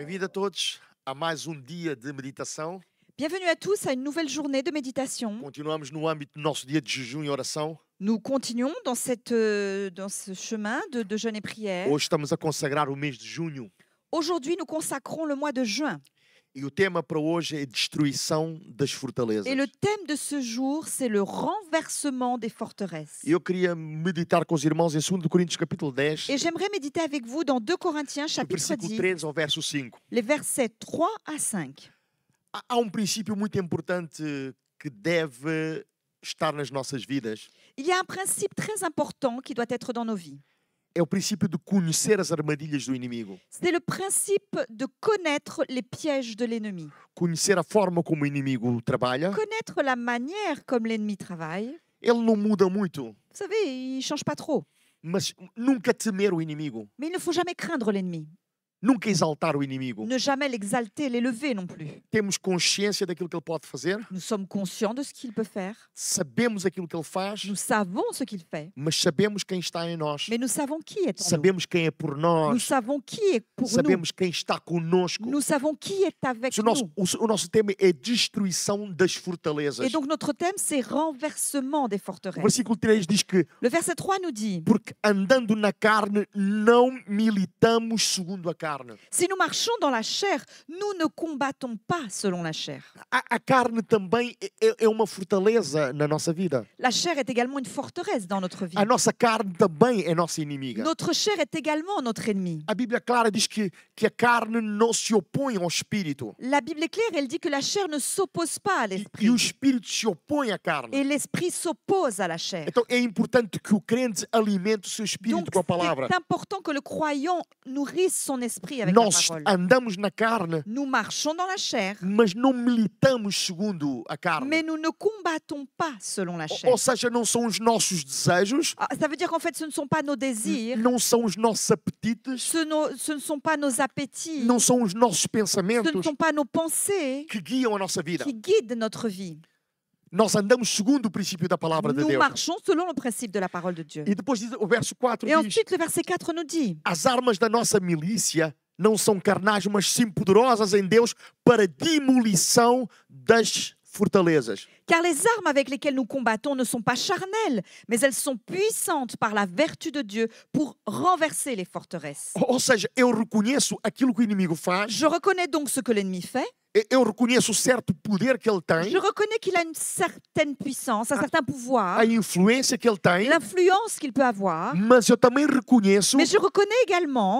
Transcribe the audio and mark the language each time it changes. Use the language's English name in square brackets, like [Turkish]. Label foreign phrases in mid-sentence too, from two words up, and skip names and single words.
[Portuguese] todos a mais dia de meditação. [French] Bienvenue à tous à une nouvelle journée de méditation. [Portuguese] Continuamos no âmbito do nosso dia de jejum e oração. [French] Nous continuons dans ce chemin de jeûne et prière. [Portuguese] Hoje estamos a consagrar o mês de junho [French] Aujourd'hui, nous consacrons le mois de juin. [Portuguese] e o tema para hoje é destruição das fortalezas. [French] Et le thème de ce jour, c'est le renversement des forteresses. [Portuguese] Eu queria meditar com os irmãos em 2 Coríntios capítulo 10, [French] Et j'aimerais méditer avec vous dans 2 Corinthiens [Portuguese] do [French] chapitre [Portuguese] versículo [French] 10, [Portuguese] 13 ao verso 5. [French] les versets 3 à 5. [Portuguese] Há princípio muito importante que deve estar nas nossas vidas. [French] Il y a un principe très important qui doit être dans nos vies. [Portuguese] É o princípio de conhecer as armadilhas do inimigo. [French] C'est le principe de connaître les pièges de l'ennemi. [Portuguese] Conhecer a forma como o inimigo trabalha. [French] Connaître la manière comme l'ennemi travaille. [Portuguese] Ele não muda muito, [French] Vous savez, il ne change pas trop. [Portuguese] mas nunca temer o inimigo. [French] Mais il ne faut jamais craindre l'ennemi. [Portuguese] Nunca exaltar o inimigo. [French] Ne jamais l'exalter, l'élever non plus. [Portuguese] Temos consciência daquilo que ele pode fazer, [French] Nous sommes conscients de ce qu'il peut faire. [Portuguese] sabemos aquilo que ele faz, [French] Nous savons ce qu'il fait. [Portuguese] mas sabemos quem está em nós. [French] Mais nous savons qui est en nous. [Portuguese] Sabemos quem é por [French] Nous [Portuguese] nós, [French] savons qui est pour nous. [Portuguese] sabemos quem está conosco. [French] Nous savons qui est avec [Portuguese] O nosso, [French] nous. [Portuguese] o nosso tema é destruição das fortalezas. [French] Et donc notre thème, c'est renversement des [Portuguese] O [French] forteresses. [Portuguese] versículo 3 diz que, [French] Le verset 3 nous dit, [Portuguese] porque andando na carne, não militamos segundo a carne. [French] si nous marchons dans la chair, nous ne combattons pas selon la chair. [Portuguese] A carne também é uma fortaleza na nossa vida. [French] La chair est également une forteresse dans notre vie. [Portuguese] A nossa carne também é nossa inimiga. [French] Notre chair est également notre ennemi. [Portuguese] A Bíblia clara diz que a carne não se opõe ao espírito. [French] La Bible est claire, elle dit que la chair ne s'oppose pas à [Portuguese] E [French] l'esprit. [Portuguese] o espírito se opõe à carne. [French] Et l'esprit s'oppose à la chair. [Portuguese] Então é importante que o crente alimente o seu espírito [French] Donc [Portuguese] com a palavra. [French] c'est important que le croyant nourrisse son esprit avec la [Portuguese] Nós [French] parole. [Portuguese] andamos na carne, [French] Nous marchons dans la chair, [Portuguese] mas não militamos segundo a carne. [French] mais nous ne combattons pas selon la [Portuguese] Ou [French] chair. [Portuguese] seja, não são os nossos desejos, [French] Ah, ça veut dire qu'en fait, ce ne sont pas nos désirs, [Portuguese] não são os nossos apetites, [French] ce ne sont pas nos appétits, [Portuguese] não são os nossos [French] ce ne [Portuguese] pensamentos [French] sont pas nos pensées [Portuguese] que guiam a nossa vida. [French] qui guident notre vie. [Portuguese] Nós andamos segundo o princípio da palavra de [French] Nous [Portuguese] Deus. [French] marchons selon le principe de la parole de Dieu. [Portuguese] E depois diz, o verso 4 [French] Et [Portuguese] diz: [French] ensuite, le verset 4 nous dit, [Portuguese] as armas da nossa milícia não são carnais, mas sim poderosas em Deus para demolição das fortalezas. [French] car les armes avec lesquelles nous combattons ne sont pas charnelles, mais elles sont puissantes par la vertu de Dieu pour renverser les forteresses. [Portuguese] Ou seja, eu reconheço aquilo que o inimigo faz, [French] Je reconnais donc ce que l'ennemi fait. [Portuguese] eu reconheço o certo poder que ele tem, [French] Je reconnais qu'il a une certaine puissance, un certain pouvoir, [Portuguese] a influência que ele tem, [French] l'influence qu'il peut avoir, [Portuguese] mas eu também reconheço [French] mais je reconnais également